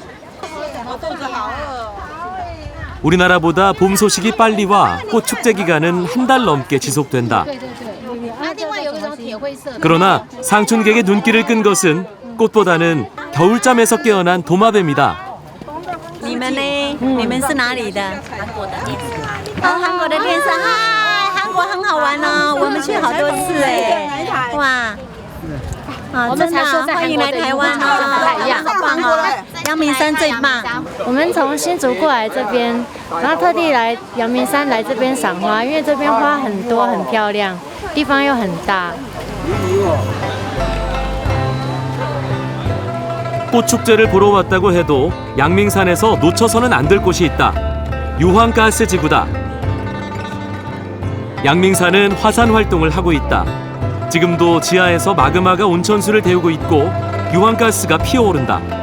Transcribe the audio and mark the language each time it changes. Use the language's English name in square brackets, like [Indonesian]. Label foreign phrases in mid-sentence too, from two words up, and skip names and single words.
[Korean] 우리나라보다 봄 소식이 빨리 와 꽃 축제 기간은 한 달 넘게 지속된다. 그러나 상춘객의 눈길을 끈 것은 꽃보다는 겨울잠에서 깨어난 도마뱀이다. [Chinese] 你们呢？你们是哪里的？韩国的电视，嗨，韩国很好玩哦，我们去好多次哎，哇，啊，真的欢迎来台湾哦，好棒哦。阳明山最棒。我们从新竹过来这边，然后特地来阳明山来这边赏花，因为这边花很多，很漂亮，地方又很大。 [Korean] 꽃축제를 보러 왔다고 해도 양밍산에서 놓쳐서는 안 될 곳이 있다. 유황가스 지구다. 양밍산은 화산 활동을 하고 있다. 지금도 지하에서 마그마가 온천수를 데우고 있고 유황가스가 피어오른다.